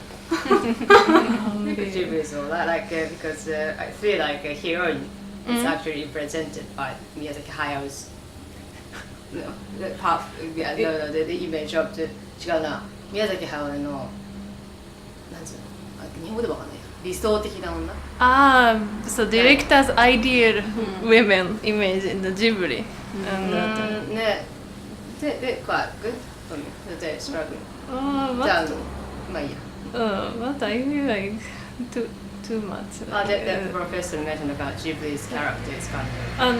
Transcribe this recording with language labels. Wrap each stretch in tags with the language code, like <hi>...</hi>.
<en>Ghibli is all that like because I feel like a heroine is actually represented by Miyazaki Hayao.The image of the</en> <ja>違うな宮崎駿のなんつうの日本語でわかんないや理想的な女</ja> <en>So director's ideal women image in the Ghibli.</en> <ja>ねで</ja> <en>quite good for me.</en> <ja>でしばらくじゃあまあいいや</ja> <en>But I feel like too much. The professor mentioned about Ghibli's character is kind of</en>